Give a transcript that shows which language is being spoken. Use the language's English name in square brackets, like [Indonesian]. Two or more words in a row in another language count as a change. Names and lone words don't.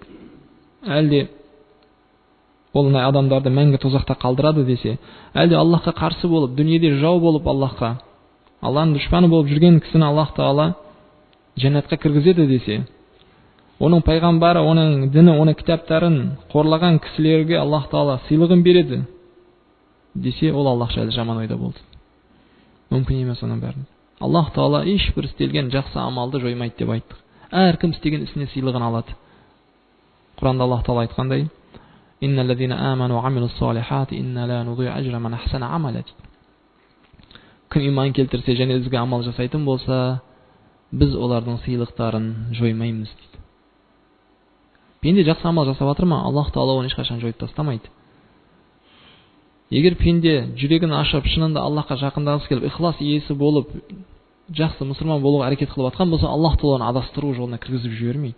[Kazakh] Әлде ол адамдарды мәңгі тозақта қалдырады десе, әлде Аллахқа қарсы болып, дүниеде жау болып Аллахның дұшпаны болып жүрген кісіні Аллах Тағала жәннатқа кіргізеді десе, оның пайғамбары, оның діні, оның кітаптарын қорлаған кісілерге Аллах Тағала сыйлығын береді десе, ол Аллах жайлы жаман ойда болды. Мүмкін емес оның бәрін. Аллах Тағала ешбір істелген жақсы амалды жоймайды деп айттық. Әркім істеген ісіне сыйлығын алады. Құранда Аллах Тағала айтқандай, [Arabic] «إن الذين آمنوا وعملوا الصالحات إنا لا نضيع أجر من أحسن عملا». [Kazakh] Кім иман келтірсе және ізгі амал жасайтын болса, біз олардың сыйлықтарын жоймаймыз дейді. Пенде жақсы амал жасап жатыр ма, Аллах Тағала оны ешқашан жойып тастамайды. Егер пенде жүрегін ашып, шынында Аллахқа жақындағысы келіп, ихлас иесі болып, жақсы мұсылман болуға әрекет қылып жатқан болса, Аллах Тағала оны адастыру жолына кіргізіп жібермейді.